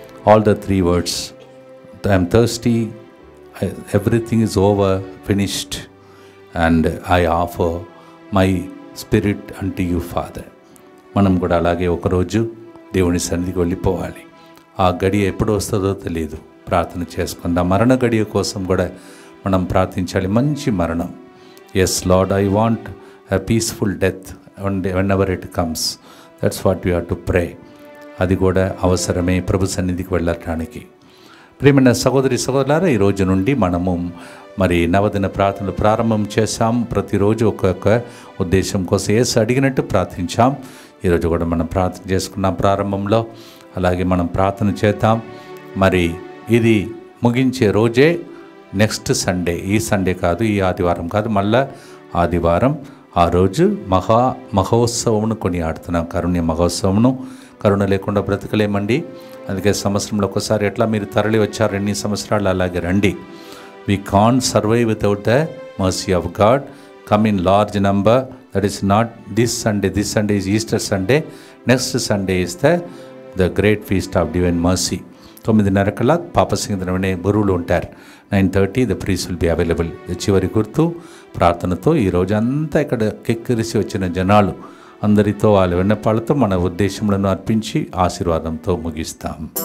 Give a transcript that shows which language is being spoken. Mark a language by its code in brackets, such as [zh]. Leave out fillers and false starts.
[en] All the 3 words, I am thirsty, everything is over, finished, and I offer my spirit unto you, Father. [te] మనం కూడా అలాగే ఒకరోజు దేవుని సన్నిధికి వెళ్ళిపోవాలి. ఆ గడియ ఎప్పుడు వస్తుందో తెలియదు. ప్రార్థన చేసుకుందాం. మరణ గడియ కోసం కూడా మనం ప్రార్థించాలి. మంచి మరణం. [en] Yes Lord, I want a peaceful death whenever it comes. That's what we have to pray. [te] అది కూడా అవసరమే ప్రభు సన్నిధికి వెళ్ళటానికి. ప్రియమైన సహోదరి సహోదరులారా, ఈ రోజు నుండి మనము నవదిన ప్రార్థనలు ప్రారంభం చేశాం. ప్రతిరోజు ఒక్కొక్క ఉద్దేశం కోసం యేసు అడిగినట్టు ప్రార్థించాం. ఈరోజు కూడా మనం ప్రార్థన చేసుకున్నాం ప్రారంభంలో. అలాగే మనం ప్రార్థన చేద్దాం. ఇది ముగించే రోజే నెక్స్ట్ సండే, ఈ సండే కాదు, ఈ ఆదివారం కాదు, మళ్ళా ఆదివారం ఆ రోజు మహోత్సవమును కొనియాడుతున్నాం. కరుణ్య మహోత్సవమును. కరుణ లేకుండా బ్రతకలేమండి. అందుకే సంవత్సరంలో ఒకసారి ఎట్లా మీరు తరలి వచ్చారు 2 సంవత్సరాలు అలాగే రండి. [en] We can't survive without the mercy of God. Come in large number. That is not this Sunday. This Sunday is Easter Sunday. Next Sunday is the great feast of divine mercy. [te] 9:30 పాపసింగం అనే గురువులు ఉంటారు. [en] 9:30 the priest will be available. [te] చివరి గుర్తు ప్రార్థనతో ఈ రోజంతా ఇక్కడ కెక్కిరిసి వచ్చిన జనాలు అందరితో వాళ్ళ విన్నపాలతో మన ఉద్దేశములను అర్పించి ఆశీర్వాదంతో ముగిస్తాం.